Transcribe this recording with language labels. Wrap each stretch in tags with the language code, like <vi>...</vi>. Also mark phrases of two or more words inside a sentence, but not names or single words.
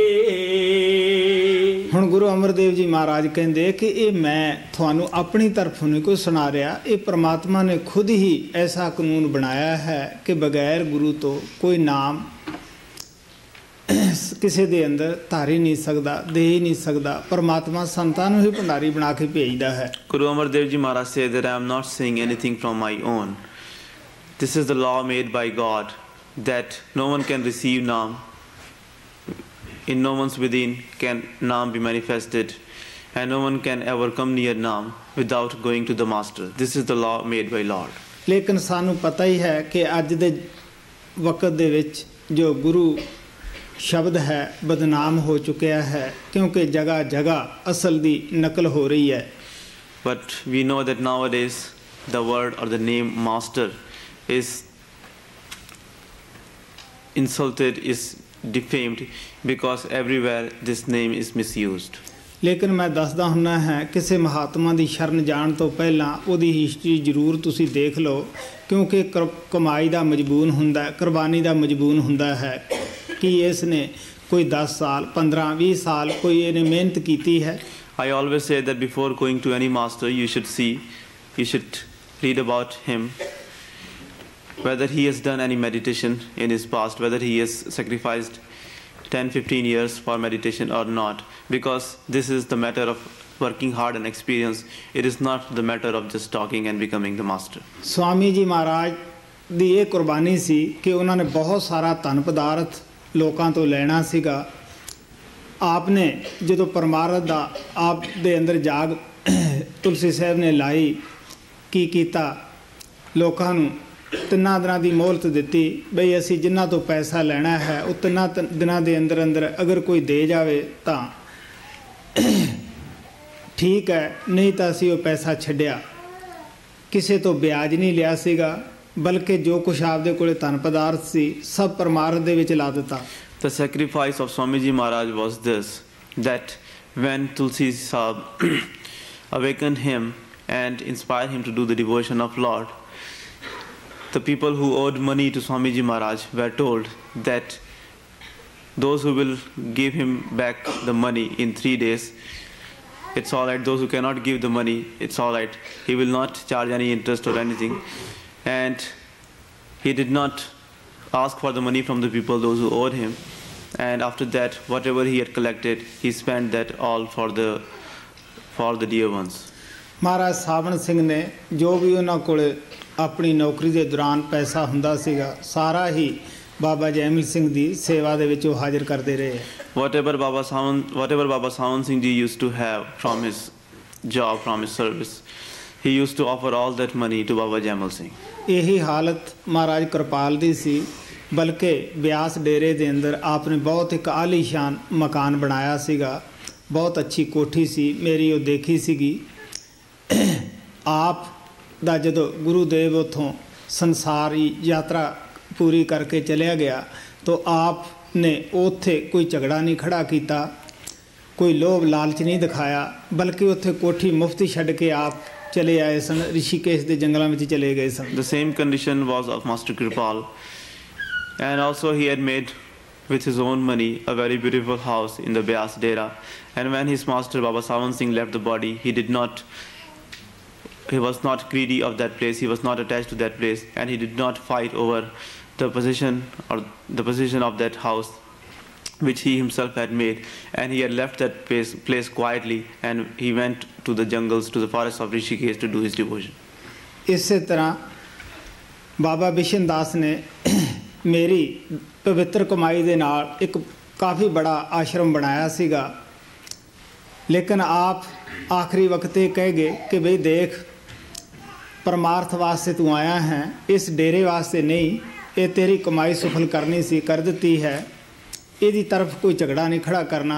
<pa>ਹੁਣ ਗੁਰੂ ਅਮਰਦੇਵ ਜੀ ਮਹਾਰਾਜ ਕਹਿੰਦੇ ਕਿ ਇਹ ਮੈਂ ਤੁਹਾਨੂੰ ਆਪਣੀ ਤਰਫੋਂ ਨਹੀਂ ਕੋਈ ਸੁਣਾ ਰਿਹਾ, ਇਹ ਪ੍ਰਮਾਤਮਾ ਨੇ ਖੁਦ ਹੀ ਐਸਾ ਕਾਨੂੰਨ ਬਣਾਇਆ ਹੈ ਕਿ ਬਗੈਰ ਗੁਰੂ ਤੋਂ ਕੋਈ ਨਾਮ ਕਿਸੇ ਦੇ ਅੰਦਰ ਧਾਰ ਹੀ ਨਹੀਂ ਸਕਦਾ, ਦੇ ਹੀ ਨਹੀਂ ਸਕਦਾ। ਪਰਮਾਤਮਾ ਸੰਤਾਂ ਨੂੰ ਹੀ ਭੰਡਾਰੀ ਬਣਾ ਕੇ ਭੇਜਦਾ ਹੈ।</pa> <en>Guru Amar Dev Ji Maharaj said that I am not saying anything from my own. This is the law made by God, that no one can receive Naam. In no one's within can Naam be manifested, and no one can ever come near Naam without going to the Master. This is the law made by Lord.</en> <pa>ਲੇਕਿਨ ਸਾਨੂੰ ਪਤਾ ਹੀ ਹੈ ਕਿ ਅੱਜ ਦੇ ਵਕਤ ਦੇ ਵਿੱਚ ਜੋ ਗੁਰੂ ਸ਼ਬਦ ਹੈ ਬਦਨਾਮ ਹੋ ਚੁੱਕਿਆ ਹੈ, ਕਿਉਂਕਿ ਜਗ੍ਹਾ ਜਗ੍ਹਾ ਅਸਲ ਦੀ ਨਕਲ ਹੋ ਰਹੀ ਹੈ।</pa> <en>But we know that nowadays the word or the name Master is insulted, is defamed, because everywhere this name is misused.</en> <pa>ਲੇਕਿਨ ਮੈਂ ਦੱਸਦਾ ਹੁੰਦਾ ਹੈ ਕਿਸੇ ਮਹਾਤਮਾ ਦੀ ਸ਼ਰਨ ਜਾਣ ਤੋਂ ਪਹਿਲਾਂ ਉਹਦੀ ਹਿਸਟਰੀ ਜ਼ਰੂਰ ਤੁਸੀਂ ਦੇਖ ਲਓ, ਕਿਉਂਕਿ ਕਮਾਈ ਦਾ ਮਜਬੂਨ ਹੁੰਦਾ, ਕੁਰਬਾਨੀ ਦਾ ਮਜਬੂਨ ਹੁੰਦਾ ਹੈ ਕਿ ਇਸ ਨੇ ਕੋਈ 10 ਸਾਲ 15-20 ਸਾਲ ਕੋਈ ਇਹਨੇ ਮਿਹਨਤ ਕੀਤੀ ਹੈ।</pa> <en>I always say that before going to any master you should read about him, whether he has done any meditation in his past, whether he has sacrificed 10-15 years for meditation or not, because this is the matter of working hard and experience. It is not the matter of just talking and becoming the master.</en> <pa>स्वामी जी महाराज ਦੀ ਇਹ ਕੁਰਬਾਨੀ ਸੀ ਕਿ ਉਹਨਾਂ ਨੇ ਬਹੁਤ ਸਾਰਾ ਧਨ ਪਦਾਰਥ ਲੋਕਾਂ ਤੋਂ ਲੈਣਾ ਸੀਗਾ। ਆਪ ਨੇ ਜਦੋਂ ਪਰਮਾਰਥ ਦਾ ਆਪ ਦੇ ਅੰਦਰ ਜਾਗ ਤੁਲਸੀ ਸਾਹਿਬ ਨੇ ਲਾਈ, ਕੀ ਕੀਤਾ, ਲੋਕਾਂ ਨੂੰ 3 ਦਿਨਾਂ ਦੀ ਮੋਹਲਤ ਦਿੱਤੀ ਬਈ ਅਸੀਂ ਜਿਨ੍ਹਾਂ ਤੋਂ ਪੈਸਾ ਲੈਣਾ ਹੈ ਉਹ 3 ਦਿਨਾਂ ਦੇ ਅੰਦਰ ਅੰਦਰ ਅਗਰ ਕੋਈ ਦੇ ਜਾਵੇ ਤਾਂ ਠੀਕ ਹੈ, ਨਹੀਂ ਤਾਂ ਅਸੀਂ ਉਹ ਪੈਸਾ ਛੱਡਿਆ। ਕਿਸੇ ਤੋਂ ਵਿਆਜ ਨਹੀਂ ਲਿਆ ਸੀਗਾ, ਬਲਕਿ ਜੋ ਕੁਛ ਆਪਦੇ ਕੋਲੇ ਧਨ ਪਦਾਰਥ ਸੀ ਸਭ ਪਰਮਾਰਥ ਦੇ ਵਿੱਚ ਲਾ ਦਿੱਤਾ।</pa> <en>The sacrifice of Swami Ji Maharaj was this, that when Tulsi Sahib awakened him and inspired him to do the devotion of Lord, the people who owed money to Swami Ji Maharaj were told that those who will give him back the money in 3 days, it's all right. Those who cannot give the money, it's all right. He will not charge any interest or anything. And he did not ask for the money from the people, those who owed him. And after that, whatever he had collected, he spent that all for the dear ones.</en> <pa>ਮਹਾਰਾਜ ਸਾਵਣ ਸਿੰਘ ਨੇ ਜੋ ਵੀ ਉਹਨਾਂ ਕੋਲ ਆਪਣੀ ਨੌਕਰੀ ਦੇ ਦੌਰਾਨ ਪੈਸਾ ਹੁੰਦਾ ਸੀਗਾ ਸਾਰਾ ਹੀ ਬਾਬਾ ਜੈਮਲ ਸਿੰਘ ਦੀ ਸੇਵਾ ਦੇ ਵਿੱਚ ਉਹ ਹਾਜ਼ਰ ਕਰਦੇ ਰਹੇ।</pa> <en>Whatever Baba Sawan Singh Ji used to have from his job, from his service, he used to offer all that money to Baba Jaimal Singh.</en> <pa>ਇਹੀ ਹਾਲਤ ਮਹਾਰਾਜ ਕਿਰਪਾਲ ਦੀ ਸੀ, ਬਲਕਿ ਬਿਆਸ ਡੇਰੇ ਦੇ ਅੰਦਰ ਆਪ ਨੇ ਬਹੁਤ ਇੱਕ ਆਲੀਸ਼ਾਨ ਮਕਾਨ ਬਣਾਇਆ ਸੀਗਾ, ਬਹੁਤ ਅੱਛੀ ਕੋਠੀ ਸੀ, ਮੇਰੀ ਉਹ ਦੇਖੀ ਸੀਗੀ। ਆਪ ਦਾ ਜਦੋਂ ਗੁਰੂਦੇਵ ਉੱਥੋਂ ਸੰਸਾਰੀ ਯਾਤਰਾ ਪੂਰੀ ਕਰਕੇ ਚਲਿਆ ਗਿਆ ਤਾਂ ਆਪ ਨੇ ਉੱਥੇ ਕੋਈ ਝਗੜਾ ਨਹੀਂ ਖੜਾ ਕੀਤਾ, ਕੋਈ ਲੋਭ ਲਾਲਚ ਨਹੀਂ ਦਿਖਾਇਆ, ਬਲਕਿ ਉੱਥੇ ਕੋਠੀ ਮੁਫਤ ਛੱਡ ਕੇ ਆਪ ਚਲੇ ਆਏ ਸਨ, ਰਿਸ਼ੀਕੇਸ਼ ਦੇ ਜੰਗਲਾਂ ਵਿੱਚ ਚਲੇ ਗਏ ਸਨ।</pa> <en>The same condition was of Master Kripal, and also he had made with his own money a very beautiful house in the Byas Dera. And when his master Baba Sawan Singh left the body, he was not greedy of that place, he was not attached to that place, and he did not fight over the position of that house which he himself had made, and he had left that place quietly, and he went to the jungles, to the forests of Rishikesh to do his devotion.</en> <pa>ਇਸੇ ਤਰ੍ਹਾਂ ਬਾਬਾ ਬਿਸ਼ਨ ਦਾਸ ਨੇ ਮੇਰੀ ਪਵਿੱਤਰ ਕਮਾਈ ਦੇ ਨਾਲ ਇੱਕ ਕਾਫੀ ਬੜਾ ਆਸ਼ਰਮ ਬਣਾਇਆ ਸੀਗਾ, ਲੇਕਿਨ ਆਪ ਆਖਰੀ ਵਕਤ ਇਹ ਕਹਿ ਗਏ ਕਿ ਬਈ ਦੇਖ ਪਰਮਾਰਥ ਵਾਸਤੇ ਤੂੰ ਆਇਆ ਹੈ, ਇਸ ਡੇਰੇ ਵਾਸਤੇ ਨਹੀਂ, ਇਹ ਤੇਰੀ ਕਮਾਈ ਸਫਲ ਕਰਨੀ ਸੀ, ਕਰ ਦਿੱਤੀ ਹੈ, ਇਹਦੀ ਤਰਫ ਕੋਈ ਝਗੜਾ ਨਹੀਂ ਖੜਾ ਕਰਨਾ।</pa>